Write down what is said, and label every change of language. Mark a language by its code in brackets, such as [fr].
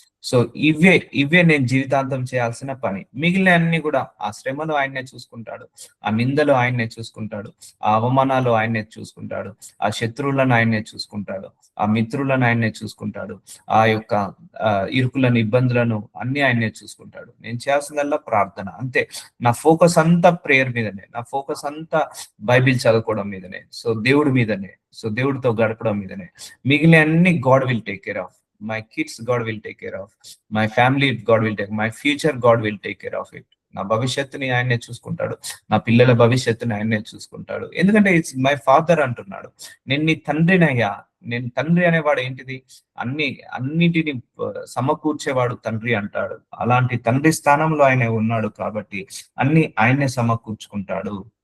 [te] So ఇవే నేను జీవితాంతం చేయాల్సిన పని. మిగిలిన అన్ని కూడా ఆ శ్రమలు ఆయన్నే చూసుకుంటాడు, ఆ నిందలు ఆయన్నే చూసుకుంటాడు, ఆ అవమానాలు ఆయన్నే చూసుకుంటాడు, ఆ శత్రువులను ఆయన్నే చూసుకుంటాడు, ఆ మిత్రులను ఆయన్నే చూసుకుంటాడు, ఆ యొక్క ఇరుకులను, ఇబ్బందులను అన్ని ఆయన్నే చూసుకుంటాడు. నేను చేయాల్సిందల్లా ప్రార్థన అంతే. నా ఫోకస్ అంతా ప్రేయర్ మీదనే, నా ఫోకస్ అంతా బైబిల్ చదువుకోవడం మీదనే, సో దేవుడి మీదనే, సో దేవుడితో గడపడం మీదనే. మిగిలిన అన్ని [en] God will take care of. My kids God will take care of, my family God will take, my future God will take care of it. [te] నా భవిష్యత్తుని ఆయనే చూసుకుంటాడు, నా పిల్లల భవిష్యత్తుని ఆయనే చూసుకుంటాడు. ఎందుకంటే [en] it's my father [te] అంటున్నాడు, నేను నీ తండ్రినయ్యా. నేను తండ్రి అనేవాడు ఏంటిది, అన్నిటిని సమకూర్చేవాడు తండ్రి అంటాడు. అలాంటి తండ్రి స్థానంలో ఆయన ఉన్నాడు కాబట్టి అన్ని ఆయనే సమకూర్చుకుంటాడు.